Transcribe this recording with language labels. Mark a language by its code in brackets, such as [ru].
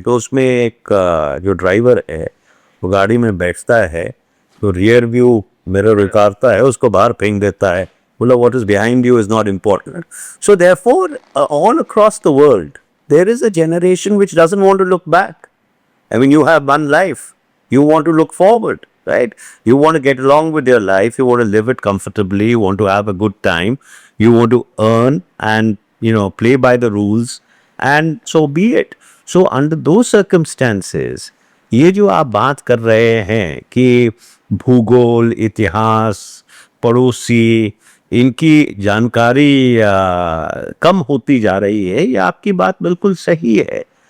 [hi] तो उसमें एक जो ड्राइवर है वो गाड़ी में बैठता है तो रियर व्यू मिरर उतारता है, उसको बाहर फेंक देता है, बोला [en] What is behind you is not important. So therefore all across the world there is a generation which doesn't want to look back. I mean, you have one life. You want to look forward, right? You want to get along with your life. You want to live it comfortably. You want to have a good time. You want to earn and, play by the rules. And so be it. So under those circumstances, [hi] ये जो आप बात कर रहे हैं कि भूगोल, इतिहास, पड़ोसी, इनकी जानकारी कम होती जा रही है, ये आपकी बात बिल्कुल सही है।